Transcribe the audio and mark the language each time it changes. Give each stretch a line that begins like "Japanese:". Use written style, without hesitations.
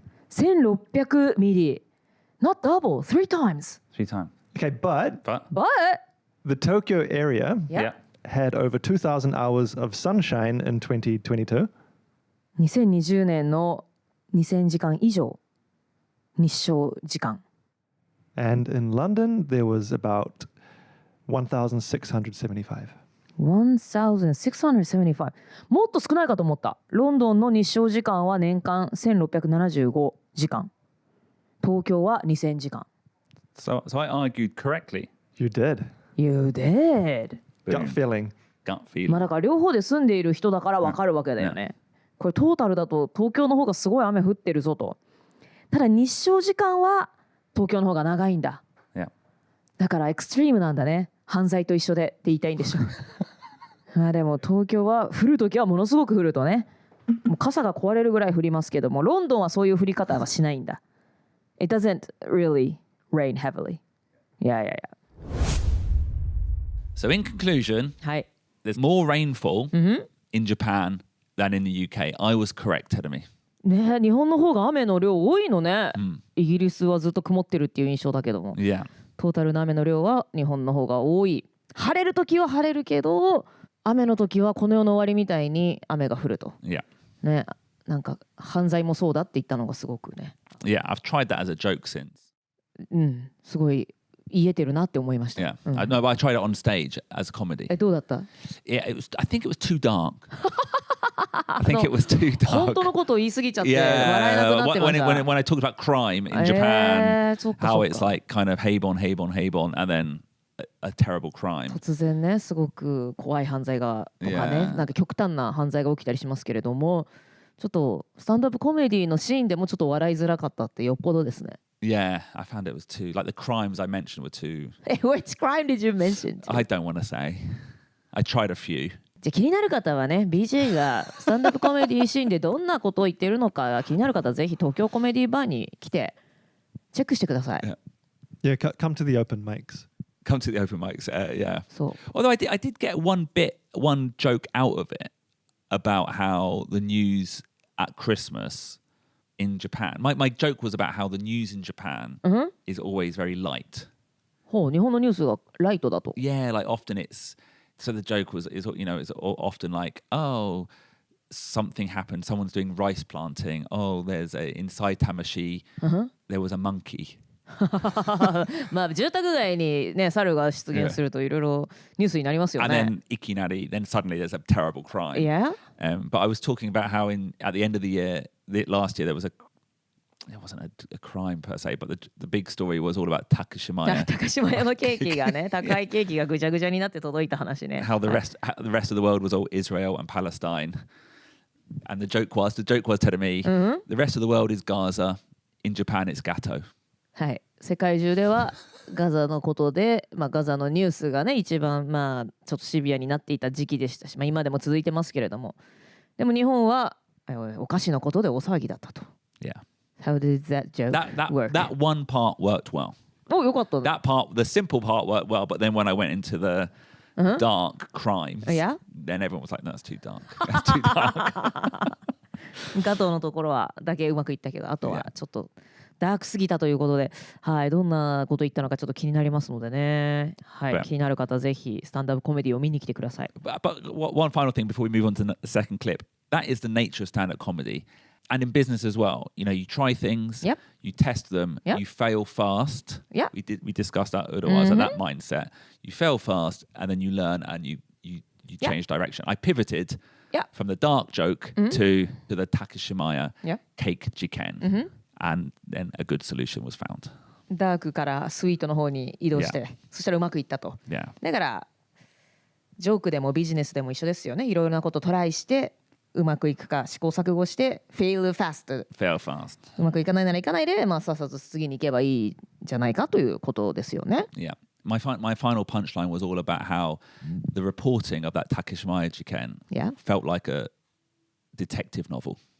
English: 1600ミリ Not double, 3 times. 3 times. Okay, but But But the Tokyo area Yeah. had over 2,000 hours of sunshine in 2022.
Japanese: 2020年の2000時間以上日照時間
English: And in London, there was about 1,675.
Japanese: 1675もっと少ないかと思った。ロンドンの日照時間は年間1675時間、東京は2000時間。
English: so I argued correctly. You did. You did. Gut feeling. Gut
Japanese: まあ
English: feeling.
Japanese: だから両方で住んでいる人だから分かるわけだよね。これトータルだと東京の方がすごい雨降ってるぞと。ただ日照時間は東京の方が長いんだ。
English: Yeah.
Japanese: だからエクストリームなんだね。犯罪と一緒でって言いたいんでしょ。まあでも東京は降るときはものすごく降るとね、もう傘が壊れるぐらい降りますけども、ロンドンはそういう降り方はしないんだ。
English: It doesn't really rain heavily. Yeah. So in conclusion,
Japanese: はい。
English: there's more rainfall in Japan than in the UK. I was correct, Tedamy.
Japanese: ねえ、日本の方が雨の量多いのね。イギリスはずっと曇ってるっていう印象だけども、
English: Yeah.
Japanese: トータルの雨の量は日本の方が多い。晴れるときは晴れるけど、雨のときはこの世の終わりみたいに雨が降ると。
English: Yeah.
Japanese: ね、なんか犯罪もそうだって言ったのがすごくね。
English: Yeah, I've tried that as a joke since.
Japanese: すごい言えてるなって思いました。
English: Yeah. No, but I tried it on stage as a comedy.
Japanese: どうだった？
English: Yeah, I think it was too dark. I think it was too
Japanese: 本
English: dark.
Japanese: 当のことを言い過ぎちゃって笑えなく
English: Yeah,
Japanese: なってました。
English: when I talked about crime in Japan,
Japanese: そっか
English: how
Japanese: そっ
English: it's
Japanese: か。
English: like kind of Habon, and then a terrible crime.
Japanese: 突然ね、すごく怖い犯罪がとかね、
English: Yeah.
Japanese: なんか極端な犯罪が起きたりしますけれども、ちょっとスタンドアップコメディのシーンでもちょっと笑いづらかったってよっぽどですね。
English: Yeah, I found it was too, like the crimes I mentioned were too, Which crime did you mention? I don't want to say. I tried a few. じゃあ気になる方はね、BJ がスタンドアップコメディシーンでどんなことを言っているのか気になる方はぜひ東京コメディバーに来てチェックしてください。 Yeah, come to the open mics. Come to the open mics, yeah. そう。 Although I did get one joke out of it about how the news at Christmas in Japan. My joke was about how the news in Japan is always very light.
Japanese: ほう、日本のニュースがライトだと。
English: Yeah, like often it's so the joke is often like, oh, something happened, someone's doing rice planting. Oh, there's inside Tamashi, there was a monkey.
Japanese: まあ住宅街にね猿が出現するといろいろニュースになりますよ
English: And
Japanese: ね。
English: then
Japanese: ikinari,
English: then suddenly there's a terrible crime. Yeah. But I was talking about how at the end of the year, last year, there wasn't a crime per se, but the big story was all about Takashimaya.
Japanese: 高島屋のケーキがね、高いケーキがぐちゃぐちゃになって届いた話ね。
English: How the rest of the world was all Israel and Palestine. And the joke was telling me, the rest of the world is Gaza. In Japan, it's Gatto.
Japanese: はい、世界中ではガザのことで、まあ、ガザのニュースがね一番まあちょっとシビアになっていた時期でしたし、まあ、今でも続いてますけれども、でも日本はお菓子のことで大騒ぎだったと。
English: Yeah. How did that joke work? That one part worked well.
Japanese: お、よかったね。
English: That part, the simple part worked well, but then when I went into the dark crimes, Yeah? then everyone was like, no, that's too dark. That's too dark.
Japanese: ガトーのところはだけうまくいったけど、あとはちょっとダークすぎたということで、はい、どんなこと言ったのかちょっと気になりますのでね、はい、
English: Yeah.
Japanese: 気になる方ぜひスタンダップコメディを見に来てください。
English: But one final thing before we move on to the second clip. That is the nature of stand-up comedy. And in business as well. You know, you try things, Yep. you test them, Yep. you fail fast. Yep. We discussed that otherwise, that mindset. You fail fast and then you learn and you Yep. change direction. I pivoted Yep. from the dark joke to the Takashimaya Yep. cake jiken. And then a good solution was found.
Japanese: ダークからスイートの方に移動して、
English: Yeah.
Japanese: そしたらうまくいったと。
English: Yeah.
Japanese: だからジョークでもビジネスでも一緒ですよね。いろいろなことトライしてううまくいくか試行錯誤して
English: fail fast Fail fast.
Japanese: うまくいかないならいかないで、さっさと次に行けばいいじゃないかということですよね。
English: Yeah. My final punchline was all about how the reporting of that Takeshimaya Jiken Yeah. felt like a detective novel.